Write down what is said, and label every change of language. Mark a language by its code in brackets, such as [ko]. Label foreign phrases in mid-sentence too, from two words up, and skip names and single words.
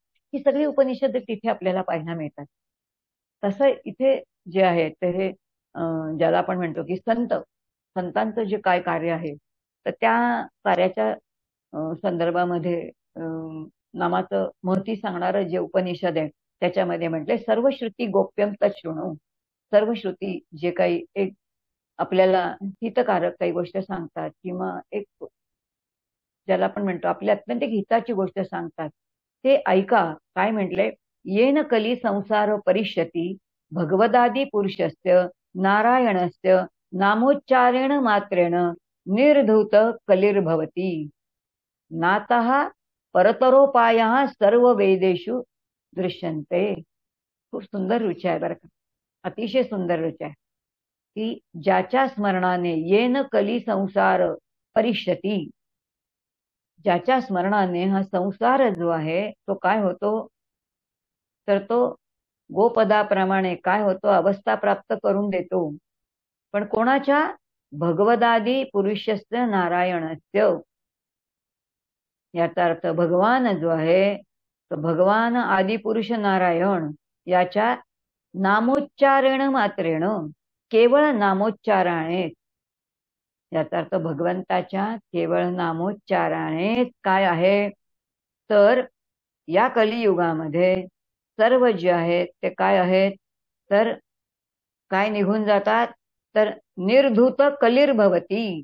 [mr] ही सगळी उपनिषद तिथे आपल्याला पाहायला मिळतात. तसं इथे जे आहे ते हे ज्याला आपण म्हणतो की संतांचं जे काय कार्य आहे तर त्या कार्याच्या संदर्भामध्ये नामाचं महती सांगणारं जे उपनिषद आहे त्याच्यामध्ये म्हटले [sa] सर्व श्रुती गोप्यम तच्छृणु. [mr] सर्व श्रुती जे काही एक आपल्याला हितकारक काही गोष्ट सांगतात किंवा एक ज्याला आपण म्हणतो आपल्या अत्यंत हिताची गोष्ट सांगतात ते ऐका. काय म्हटले [sa] येन कली संसार परिष्यती भगवदादी पुरुषस्य नारायणस्य नामोच्चारेण मात्रेण निर्धूत कलिर्भवती नातः परतरोपायः सर्व वेदेषु दृश्यन्ते. [mr] खूप सुंदर रुची आहे बरं का. अतिशय सुंदर रुची आहे की ज्याच्या स्मरणाने [sa] येन कली संसार परिष्यती [mr] ज्याच्या स्मरणाने हा संसार जो आहे तो काय होतो तर तो गोपदाप्रमाणे काय होतो अवस्था प्राप्त करून देतो. पण कोणाच्या [sa] भगवदादी पुरुषस्य नारायणस्य [mr] याचा अर्थ भगवान जो आहे तो भगवान आदिपुरुष नारायण याच्या [sa] नामोच्चारण मात्रेण, [mr] केवळ नामोच्चाराने, याचा अर्थ भगवंताच्या केवळ नामोच्चाराने काय आहे, तर या कलियुगामध्ये सर्व जे आहेत ते काय आहेत, तर काय निघून जातात, तर [sa] निर्धूत कलिर्भवती.